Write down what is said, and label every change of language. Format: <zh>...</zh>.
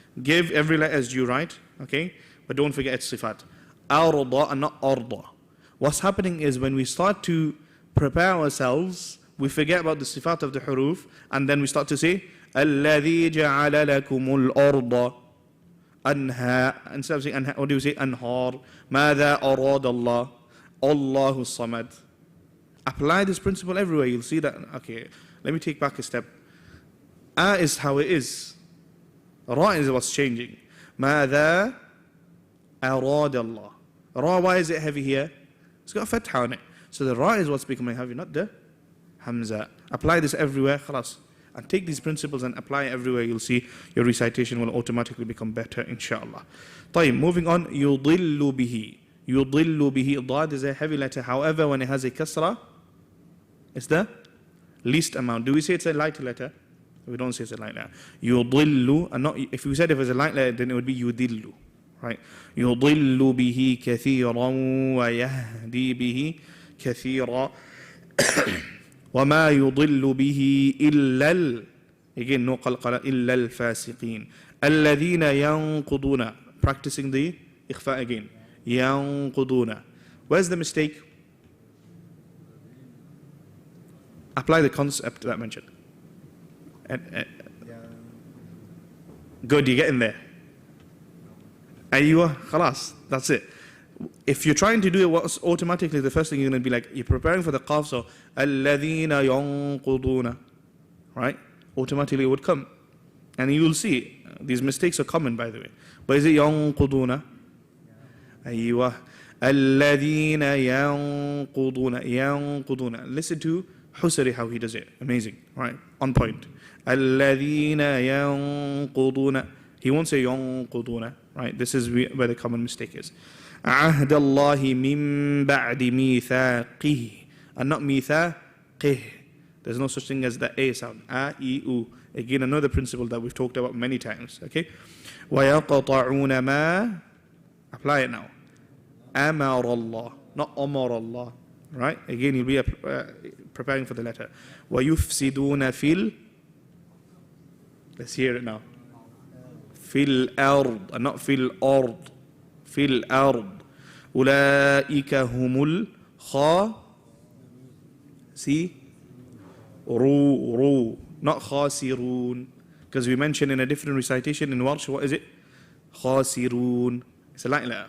<en>Give every letter as due right, okay? But don't forget its sifat. Arda and not arda. What's happening is when we start to prepare ourselves, we forget about the sifat of the huruf, and then we start to say,</en> <ar>الَّذِي جَعَلَ لَكُمُ الْأَرْضَ أَنْهَا.</ar> <en>Instead of saying anha, what do we say? Anhar.</en> <ar>مَاذَا أَرَادَ اللَّهُ Allahu Samad.</ar> <en>Apply this principle everywhere. You'll see that, okay, let me take back a step. A is how it is. Ra is what's changing.</en> <ar>مَاذَا أَرَادَ اللَّهُ.</ar> <en>Ra, why is it heavy here? It's got a fatha on it. So the Ra is what's becoming heavy, not the hamza. Apply this everywhere, khalas. And take these principles and apply it everywhere. You'll see your recitation will automatically become better, inshallah. طيب, moving on.</en> <ar>يضل به. يضل به. Daad is a heavy letter.</ar> <en>However, when it has a kasra, it's the least amount. Do we say it's a light letter? We don't say it's a light letter.</en> <ar>يضل.</ar> <en>And not, if we said if it's a light letter, then it would be يضل. Right?</en> <ar>يضل به كثيرا ويهدي به كثيرا وما يضل به إلا</ar> <en>again no</en> <ar>قلقلة إلا الفاسقين الذين ينقضون,</ar> <en>practicing the</en> <ar>إخفاء</ar> <en>again,</en> <ar>ينقضون.</ar> <en>Where's the mistake? Apply the concept that I mentioned. Good, you get in there. Aywa, khalas, that's it. If you're trying to do it, what's automatically the first thing you're going to be like, you're preparing for the qaf, so</en> <ar>الَّذِينَ يَنْقُضُونَ,</ar> <en>right? Automatically it would come. And you will see, these mistakes are common, by the way. But is it يَنْقُضُونَ?</en> <ar>Aywa. الَّذِينَ يَنْقُضُونَ. يَنْقُضُونَ.</ar> <en>Listen to Husari, how he does it. Amazing, right? On point.</en> <ar>الَّذِينَ يَنْقُضُونَ.</ar> <en>He won't say يَنْقُضُونَ, right? This is where the common mistake is.</en> <ar>عهد الله من بعد ميثاقه,</ar> <en>and not</en> <ar>ميثاقه.</ar> <en>There's no such thing as the A sound. A, I, U. Again, another principle that we've talked about many times. Okay?</en> <ar>ويقطعون ما,</ar> <en>apply it now.</en> <ar>أمر الله,</ar> <en>not</en> <ar>أمر الله.</ar> <en>Right? Again, you'll be preparing for the letter.</en> <ar>ويفسدون في</ar> <en>let's hear it now.</en> <ar>في الأرض,</ar> <en>and not</en> <ar>في الأرض. في الأرض أولئك هم الخاسرون,</ar> <en>not خاسرون, because we mentioned in a different recitation in Warsh, what is it? خاسرون. It's a light letter.</en>